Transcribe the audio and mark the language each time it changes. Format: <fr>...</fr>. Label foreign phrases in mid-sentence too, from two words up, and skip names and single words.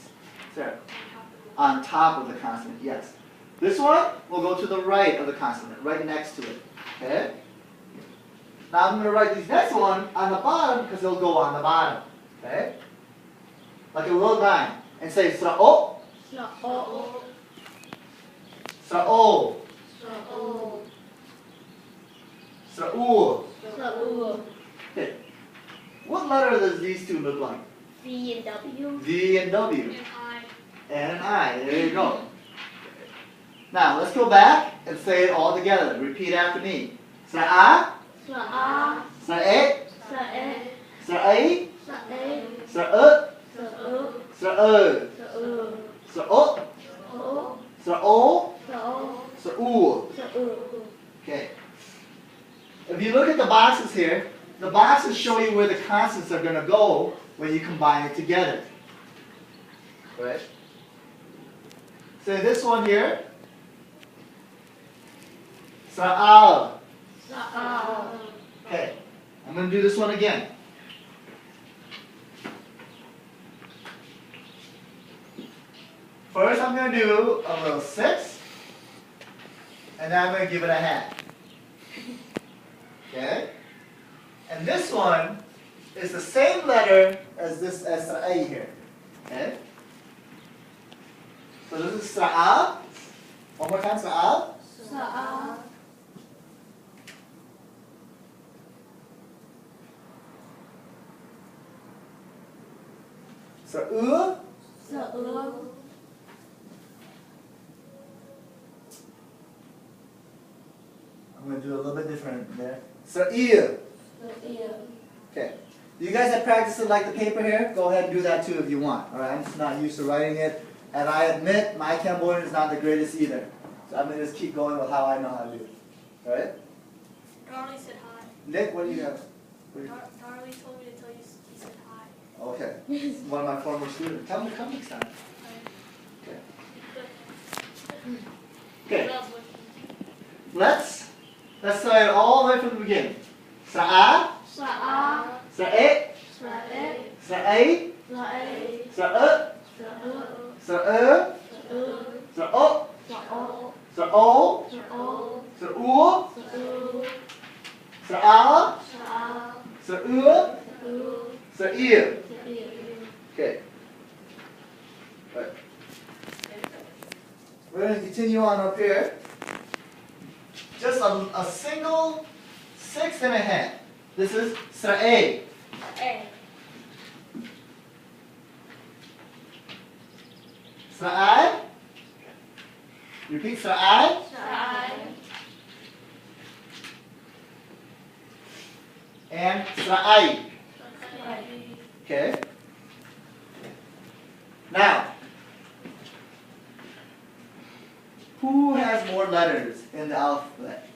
<en>Sarah? On top of the consonant, yes. This one will go to the right of the consonant, right next to it. Okay? Now I'm going to write this next one on the bottom because it'll go on the bottom. Okay? Like a little dime. And say Sra-o. Sra-o. Sra-o. Sra-o. Okay. What letter does these two look like? V and W. V and W. And I. And an I. There you go. Now let's go back and say it all together. Repeat after me. Sra-a. Sra-a. Sra-e. Sra-e. Sra-a. Sra-e. Sra-u. Sra-u. Sra-u. Sra-u. Sra-o. O. Sra-o. Sra-o. Sra-u. Sra-u. Okay. If you look at the boxes here, the boxes show you where the consonants are going to go when you combine it together. Right? Say this one here. Sra-al. Sra-al. Okay. I'm going to do this one again. First I'm going to do a little 6. And then I'm going to give it a hat. Okay? And this one is the same letter as this as A here. Okay? So this is Sra. One more time, Sra. Sra-a. Sra-u. Sra-u. I'm going to do a little bit different there. Sra-il. Okay. You guys have practiced it like the paper here? Go ahead and do that too if you want. Alright, I'm just not used to writing it. And I admit my Cambodian is not the greatest either. So I'm going to just keep going with how I know how to do it. Alright? Darlie said hi. Nick, what do you have? Darlie told me to tell you he said hi. Okay. One of my former students. Tell him to come next time. Okay. Okay. Let's start it all the way from the beginning. Sra. Sra-a. Sra-e. Sra-e. Sra-a. Sra-e. Sra-u. Sra-u. Sra-u. Sra-u. Sra-o. Sra-o. Sra-o. Sra-o. Sra-u. Sra-u. Sra-a. Sra-a. Sra-u. Sra-u. Sra-il. Sra-il. Okay. Right. We're going to continue on up here. Just a single 6 and a half. This is Sra-a. Sra-e. Sa'ai. Repeat, sa'ai. And sa'ai. Okay. Now, who has more letters in the alphabet?</en>